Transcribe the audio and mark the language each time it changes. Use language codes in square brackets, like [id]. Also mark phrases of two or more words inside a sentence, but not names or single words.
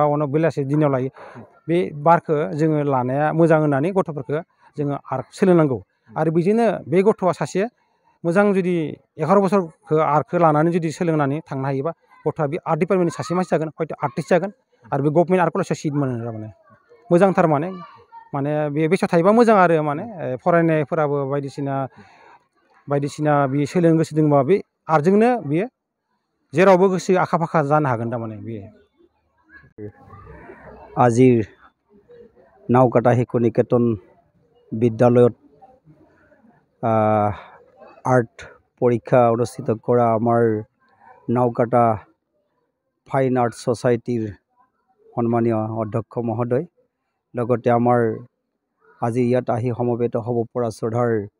[brx] उनाव बेलासि दिनाव लायो बे बारखौ जोङो लानाया मोजां होननानै गथ'फोरखौ जोङो आर्ट सोलोंनांगौ आरो बेजोंनो बे गथ'आ सासे मोजां जुदि 11 बोसोरखौ आर्टखौ लानानै जुदि सोलोंनानै थांनो हायोबा गथ'आ बे [en] art department [brx] सासे मानसि जागोन हयथ' आर्टिस्ट जागोन आरो बे [en] government art college [brx] सिट मोनो थारमाने मोजांथार माने बे बैसोआव थायोबा मोजां आरो माने फरायनायफोराबो बायदिसिना बे सोलोंनो गोसो दंबा बे आर्टजोंनो बियो जेरावबो गोसो आखा फाखा जानो हागोन थारमाने बेयो [as] আজিৰ नावकाटा शिशु निकेतन বিদ্যালয়ত আৰ্ট পৰীক্ষা অনুষ্ঠিত কৰা আমাৰ নাওকাটা ফাইন আৰ্ট ছ'চাইটিৰ সন্মানীয় অধ্যক্ষ মহোদয়, লগতে আমাৰ আজি ইয়াত আহি সমবেত হ'ব পৰা শ্ৰদ্ধাৰ